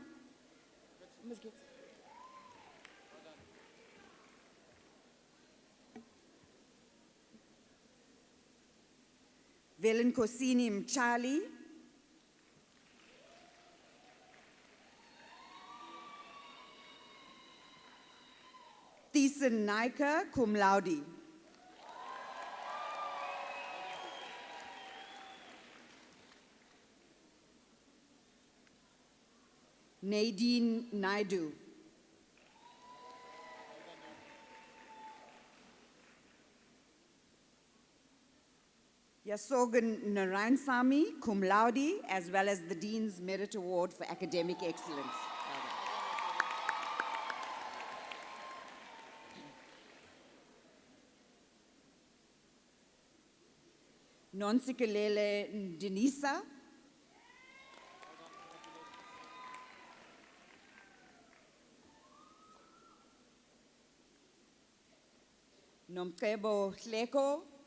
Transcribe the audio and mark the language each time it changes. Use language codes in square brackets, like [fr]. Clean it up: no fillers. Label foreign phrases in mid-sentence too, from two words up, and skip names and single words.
[en] Velenkosini Mchali, Thiessen Naika, [la] cum laude. [en] Nadine Naidu. Yasogan Narayansamy, [la] cum laude, [en] as well as the Dean's Merit Award for Academic Excellence. Nonsikelele Denisa, Nomkebo Hleko,